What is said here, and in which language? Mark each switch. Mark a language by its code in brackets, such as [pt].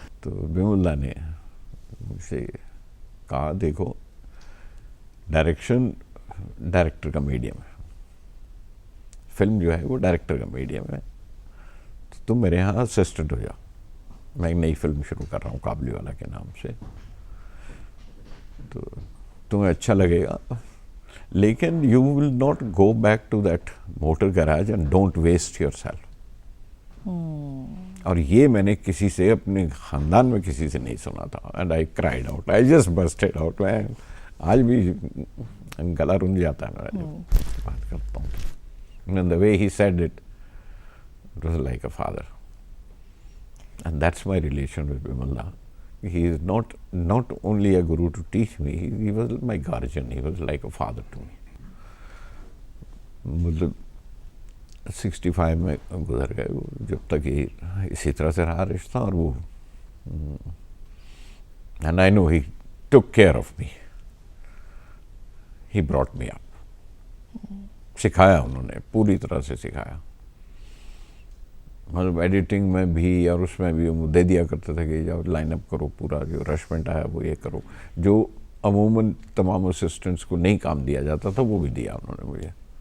[hi] तो बिमल ने मुझसे कहा, देखो डायरेक्शन डायरेक्टर का मीडियम है, फिल्म जो है वो डायरेक्टर का मीडियम है, तो तुम मेरे यहाँ असिस्टेंट हो जाओ, मैं एक नई फिल्म शुरू कर रहा हूँ काबुलीवाला के नाम से, तो तुम्हें अच्छा लगेगा, लेकिन [en] You will not go back to that motor garage and don't waste yourself. [hi] और ये मैंने किसी से, अपने खानदान में किसी से नहीं सुना था। [en] And I cried out, I just busted out. [hi] मैं आज भी गला रुंझ जाता है मेरा जब बात करता हूँ। [en] And the way he said it, it was like a father. And that's my relation with Bimala. He is not only a guru to teach me, he was my guardian, he was like a father to me. [hi] मतलब 65 में गुजर गए वो, जब तक ये इसी तरह से रहा रिश्ता। और वो [en] and I know he took care of me. He brought me up. [hi] सिखाया उन्होंने, पूरी तरह से सिखाया। मतलब एडिटिंग में भी और उसमें भी वो दे दिया करते थे कि जाओ लाइनअप करो, पूरा जो रशमेंट आया वो ये करो, जो अमूमन तमाम असिस्टेंट्स को नहीं काम दिया जाता था वो भी दिया उन्होंने मुझे।